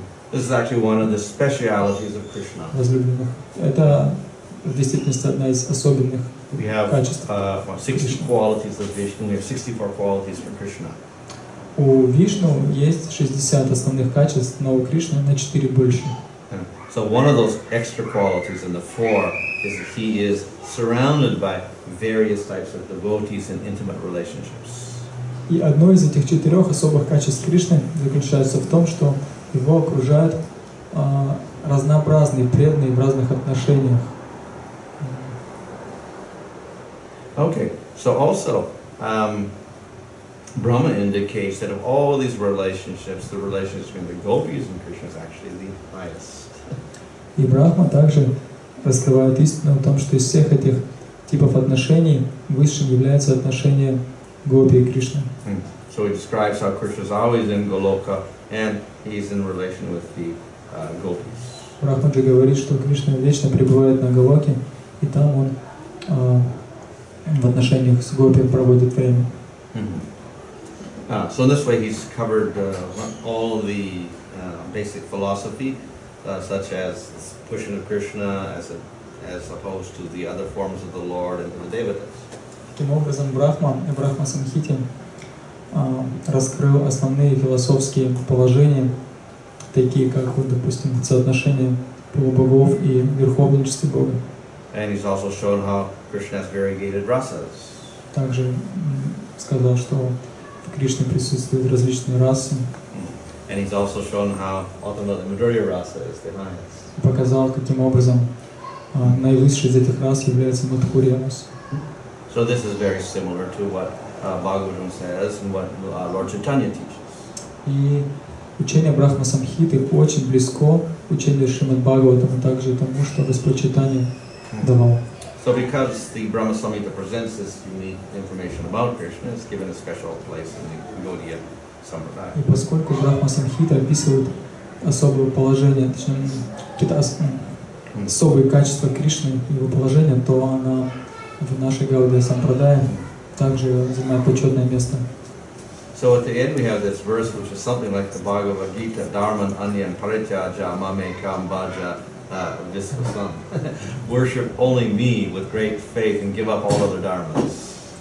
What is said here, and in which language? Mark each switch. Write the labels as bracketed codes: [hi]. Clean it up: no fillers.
[en] This is actually one of the specialities of Krishna. [ru] Возлюбленных. Это в действительности одна из особенных [en] We have [ru] качеств. [en] 60 qualities of Vishnu. We have 64 qualities for Krishna. [ru] У Вишну есть 60 основных качеств, но у Кришны на 4 больше. [en] So one of those extra qualities in the 4 is that he is surrounded by various types of devotees in intimate relationships. [ru] И одно из этих 4 особых качеств Кришны заключается в том, что его окружают разнообразные преданные в разных отношениях. [en] Okay, so also Brahma indicates that of all these relationships, the relationship between the gopis and Krishna is actually the highest. [ru] И Брахма также раскрывает истину о том, что из всех этих типов отношений высшим является отношение гопи и Кришны. [en] So he describes how Krishna is always in Goloka and he's in relation with the gopis. [ru] Брахма же говорит, что Кришна вечно пребывает на Галоке, и там он в отношениях с гопи проводит время. [en] So in this way he's covered all the basic philosophy, such as pushing of Krishna as opposed to the other forms of the Lord and the Devatas. [ru] Таким образом, Брахма Самхите раскрыл основные философские положения, такие как, вот, допустим, соотношение полубогов и верховничество Бога. [en] And he's also shown how Krishna has variegated rasas. [ru] Также сказал, что в Кришне присутствуют различные расы. [en] And he's also shown how ultimately Madhurya rasa is the highest. [ru] Показал, каким образом наивысшей из этих рас является Мадхурья раса. [en] So this is very similar to what Bhagavatam says and what Lord Chaitanya teaches. [ru] И учение Брахма Самхиты очень близко учению Шримад Бхагаватам, также тому, что Господь Чайтанья давал. [en] So because the Brahma Samhita presents this unique information about Krishna, it's given a special place in the Gaudiya Sampradaya. [ru] И поскольку Брахма Самхита описывает особое положение, точнее, какие-то особые качества Кришны, его положения, то она в нашей Гаудия Сампрадае также занимает почетное место. [en] So at the end we have this verse which is something like the Bhagavad Gita, [sa] Dharman Anyan Parityaja Mame Kambaja Visvasam. [en] Worship only me with great faith and give up all other dharmas.